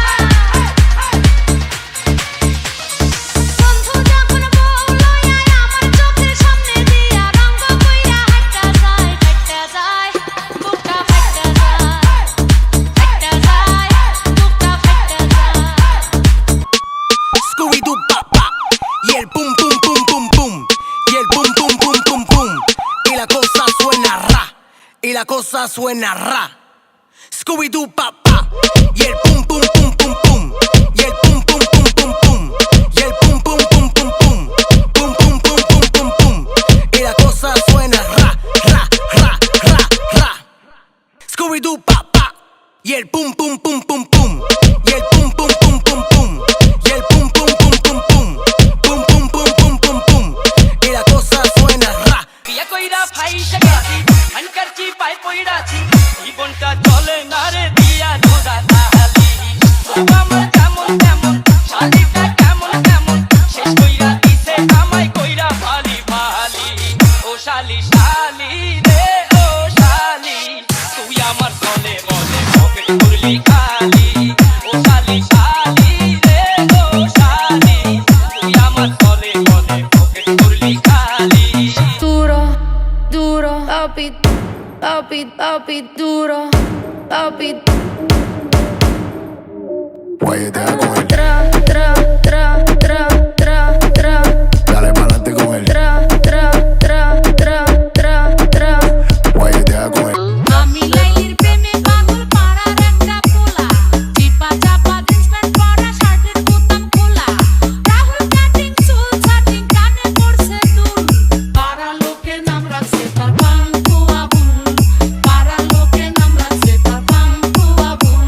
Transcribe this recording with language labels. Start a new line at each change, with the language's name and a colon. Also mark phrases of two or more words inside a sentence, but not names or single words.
Bangla: বন্ধু যখন বলল আয় আমার চোখের সামনে দিয়া। রঙ্গ কইরা হাঁটা যায়। ফাটা যায় বুকটা ফাটা যায়। ফাটা যায় বুকটা ফাটা যায়।
Spanish: Scooby-Doo pop pop y el pum pum pum pum pum y el pum pum pum pum pum y la cosa suena ra y la cosa suena ra. Scooby-Doo pop pop y el pum pum pum pum pum y el pum pum pum pum pum y el pum pum pum pum pum pum pum pum pum pum pum y la cosa suena ra ra ra ra ra. Scooby-Doo pop pop y el pum pum pum pum pum y el pum pum pum pum pum y el pum pum pum pum pum pum pum pum pum pum pum y la cosa suena ra.
Bangla: বিয়া কইরা ফাইসা গেছি আনকারছি পাই পইড়াছি জীবনটা চলে না রে দিয়া জোড়া তাহালি আমার কেমন কেমন শালিটা কেমন কেমন শেষ কইরা দিছে আমায় কইরা ভালি ভালি ও শালি শালি রে ও শালি তুই আমার চলে বলে পকেট করলি খালি ও শালি শালি রে ও শালি তুই আমার চলে বলে পকেট করলি খালি
Spanish: Duro, duro, papi, papi, papi, duro, papi. Guayetea con él, Tra, tra, tra, tra, tra, tra, dale pa'lante con él. tra, tra, tra, tra, tra, tra. Guayetea con él.
Bangla: আমি লাইলির প্রেমে পাগল পাড়ার একটা পোলা। চিপা চাপা জিন্স প্যান্ট পরা শার্টের বোতাম খোলা। রাহুল কাটিং চুল ছাটিং কানে পড়ছে দুল। পাড়া লোকে নাম রাখছে তার পাঙ্কু আবুল। পাড়া লোকে নাম রাখছে তার পাঙ্কু আবুল।